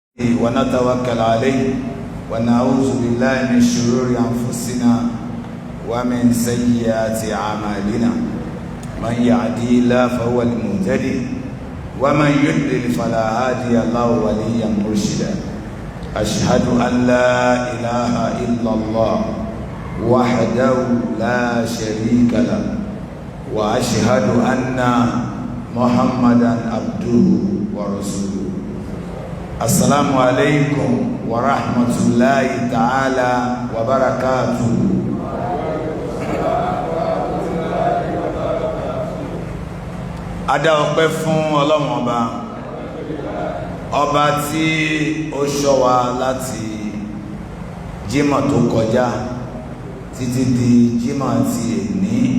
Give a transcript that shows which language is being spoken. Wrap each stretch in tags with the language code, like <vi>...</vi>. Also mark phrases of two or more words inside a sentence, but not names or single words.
<ar>ونتوكل عليه ونعوذ بالله من شرور أنفسنا ومن سيئات أعمالنا من يهدي الله فهو المهتدي ومن يضلل فلا هادي له وليا مرشدا أشهد أن لا إله إلا الله وحده لا شريك له وأشهد أن محمدا عبده ورسوله. السلام عليكم ورحمة الله تعالى وبركاته.</ar> <yo>Adá ọpẹ́ fún Ọlọ́run ọba tí ó ṣọ́ wa láti Jímọ̀ tó kọjá títí di Jímọ̀ ti èní.</yo>